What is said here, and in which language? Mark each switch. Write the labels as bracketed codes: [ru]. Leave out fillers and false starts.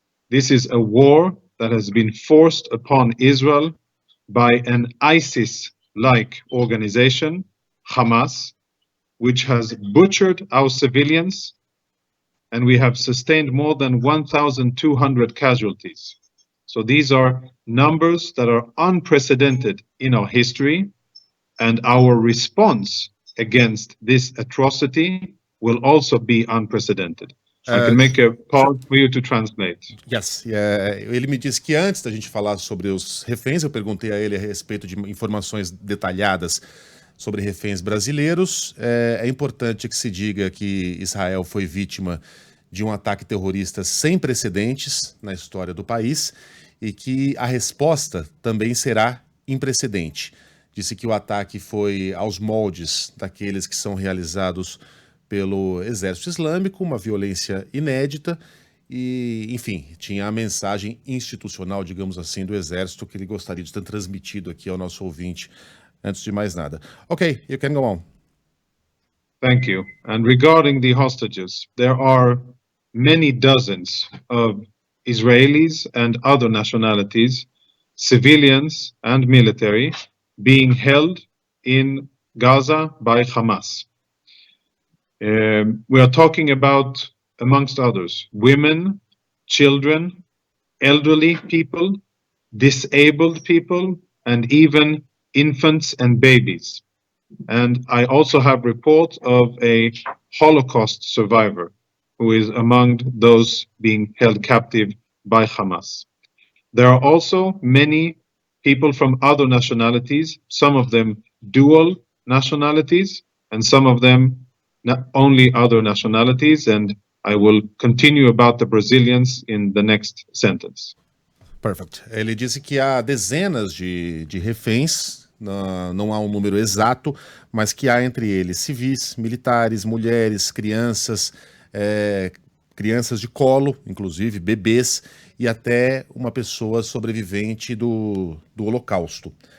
[en] This is a war that has been forced upon Israel by an ISIS-like organization, Hamas, which has butchered our civilians, and we have sustained more than 1,200 casualties. So these are numbers that are unprecedented in our history, and our response against this atrocity will also be unprecedented. I can make a pause for you to translate. Yes. [pt] Ele me disse que antes da gente falar sobre os reféns, eu perguntei a ele a respeito de informações detalhadas sobre reféns brasileiros. É importante que se diga que Israel foi vítima de um ataque terrorista sem precedentes na história do país e que a resposta também será imprecedente. Disse que o ataque foi aos moldes daqueles que são realizados pelo Exército Islâmico, uma violência inédita e, enfim, tinha a mensagem institucional, digamos assim, do Exército que ele gostaria de ter transmitido aqui ao nosso ouvinte antes de mais nada. [en] Okay, you can go on. Thank you. And regarding the hostages, there are many dozens of Israelis and other nationalities, civilians and military, being held in Gaza by Hamas. We are talking about, amongst others, women, children, elderly people, disabled people, and even infants and babies. And I also have reports of a Holocaust survivor who is among those being held captive by Hamas. There are also many people from other nationalities, some of them dual nationalities, and some of them not only other nationalities, and I will continue about the Brazilians in the next sentence. Perfect. [pt] Ele disse que há dezenas de reféns, não há um número exato, mas que há entre eles civis, militares, mulheres, crianças, crianças de colo, inclusive bebês, e até uma pessoa sobrevivente do Holocausto.